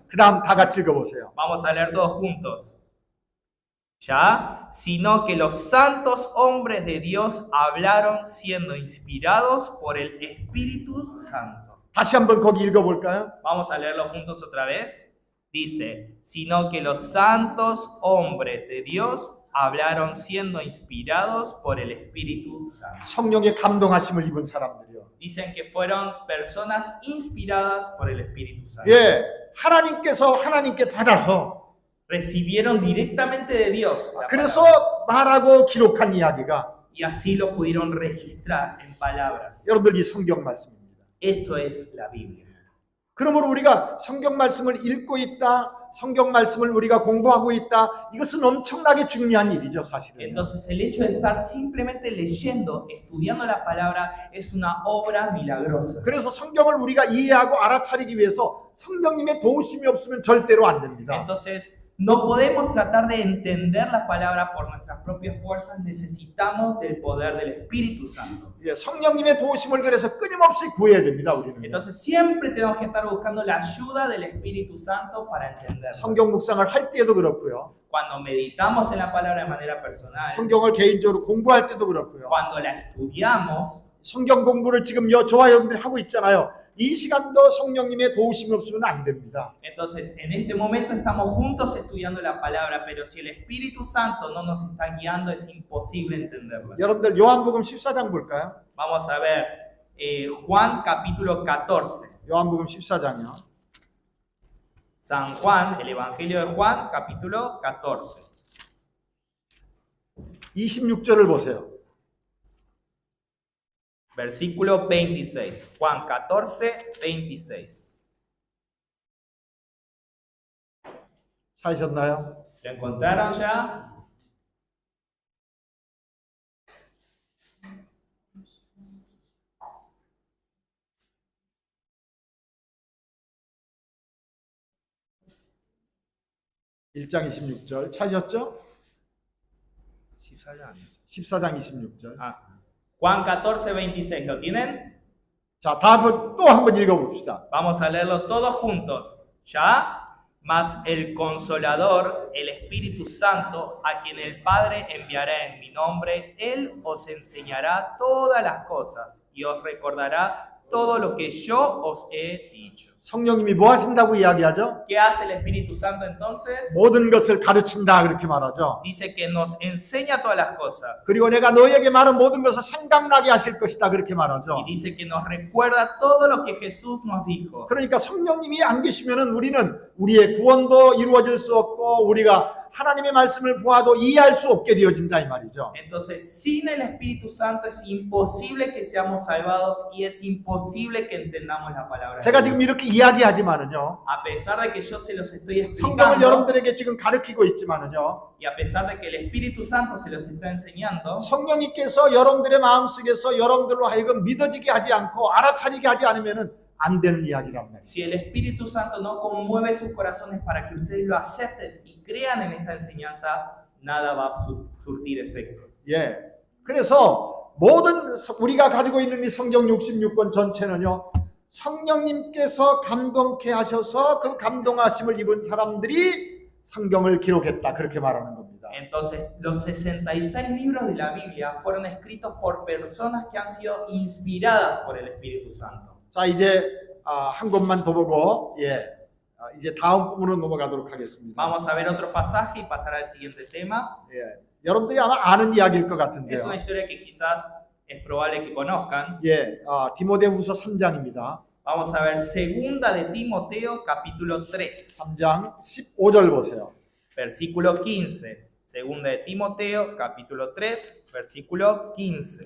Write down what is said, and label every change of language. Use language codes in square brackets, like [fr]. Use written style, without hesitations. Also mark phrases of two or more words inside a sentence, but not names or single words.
[ko] 그 다음 다 같이 읽어보세요. [es] Vamos a leer todos juntos. Ya, sino que los santos hombres de Dios hablaron siendo inspirados por el Espíritu Santo. [ko] 다시 한번 거기 읽어볼까요? [es] Vamos a leerlo juntos otra vez. Dice, sino que los santos hombres de Dios hablaron siendo inspirados por el Espíritu Santo. [ko] 성령의 감동하심을 입은 사람들이요. [es] Dicen que fueron personas inspiradas por el Espíritu Santo. [ko] 예, 하나님께 받아서 [es] Recibieron directamente de Dios la [ko] 그래서 [es] palabra, [ko] 말하고 기록한 이야기가 [es] y así lo pudieron registrar en palabras. [ko] 여러분들 이 성경 말씀입니다. [es] Esto es la Biblia. [ko] 그러므로 우리가 성경 말씀을 읽고 있다, 성경 말씀을 우리가 공부하고 있다, 이것은 엄청나게 중요한 일이죠, 사실은. [es] Entonces el hecho de estar simplemente leyendo, estudiando la palabra, es una obra milagrosa. [ko] 그래서 성경을 우리가 이해하고 알아차리기 위해서 성령님의 도우심이 없으면 절대로 안 됩니다. [es] Entonces no podemos tratar de entender la palabra por nuestras propias fuerzas, necesitamos del poder del Espíritu Santo. [ko] 예, 성령님의 도우심을 그래서 끊임없이 구해야 됩니다, 우리는. [es] Entonces siempre tenemos que estar buscando la ayuda del Espíritu Santo para entender. [ko] 성경 묵상을 할 때에도 그렇고요. [es] cuando meditamos en la palabra de manera personal, [ko] 성경을 개인적으로 공부할 때도 그렇고요. [es] cuando la estudiamos, [ko] 성경 공부를 지금 저와 여러분들이 하고 있잖아요. 이 시간도 성령님의 도우심이 없으면 안 됩니다. [es] entonces en este momento estamos juntos estudiando la palabra, pero si el Espíritu Santo no nos está guiando es imposible entenderla. [ko] 여러분들 요한복음 14장 볼까요? [es] Vamos a ver Juan capítulo 14. [ko] 요한복음 14장이요. [es] San Juan, el Evangelio de Juan capítulo 14. [ko] 26절을 보세요. [es] Versículo 26. Juan 14, 26. [ko] 찾으셨나요? [es] ¿Lo encontraron ya? [ko] (1장 26절) 찾으셨죠? 14장 26절. [es] Juan 14, 26. ¿Lo tienen? [ko] 자, 다음은 또 한번 읽어봅시다. [es] Vamos a leerlo todos juntos. ¿Ya? Mas el Consolador, el Espíritu Santo, a quien el Padre enviará en mi nombre, Él os enseñará todas las cosas y os recordará todo lo que yo os he dicho. [ko] 성령님이 뭐 하신다고 이야기하죠? [es] ¿Qué hace el Espíritu Santo entonces? [ko] 모든 것을 가르친다 그렇게 말하죠. [es] Dice que nos enseña todas las cosas. [ko] 그리고 내가 너희에게 말한 모든 것을 생각나게 하실 것이다 그렇게 말하죠. [es] Y dice que nos recuerda todo lo que Jesús nos dijo. [ko] 그러니까 성령님이 안 계시면은 우리는 우리의 구원도 이루어질 수 없고 우리가 하나님의 말씀을 보아도 이해할 수 없게 되어진다 이 말이죠. [es] Entonces, sin el Espíritu Santo es imposible que seamos salvados y es imposible que entendamos la palabra. [ko] 제가 지금 이렇게 이야기하지만은요. [es] A pesar de que yo se los estoy [ko] 성경을 [es] explicando [ko] 여러분들에게 지금 가르치고 있지만은요. [es] y a pesar de que el Espíritu Santo se los está enseñando, [ko] 성령님께서 여러분들의 마음속에서 여러분들로 하여금 믿어지게 하지 않고 알아차리게 하지 않으면은 안 되는 이야기란 말이에요. [es] si el Espíritu Santo no conmueve sus corazones para que ustedes lo acepten y crean en esta enseñanza, nada va a surtir efecto. [ko] 예. 그래서 모든 우리가 가지고 있는 이 성경 66권 전체는요. 성령님께서 감동케 하셔서 그 감동하심을 입은 사람들이 성경을 기록했다 그렇게 말하는 겁니다. [es] Entonces, los 66 libros de la Biblia fueron escritos por personas que han sido inspiradas por el Espíritu Santo. [ko] 자, 이제 한 곳만 더 보고 이제 다음 부분으로 넘어가도록 하겠습니다. [es] Vamos a ver otro pasaje y pasar al siguiente tema. [ko] 예. 여러분들이 아마 아는 이야기일 것 [es] Es [ko] 같은데요. [es] una historia que quizás es probable que conozcan. [ko] 예. 디모데후서 3장입니다. [es] Vamos a ver segunda de Timoteo capítulo 3, [ko] 3장 15절 보세요. [es] versículo 15. Segunda de Timoteo capítulo 3, versículo 15.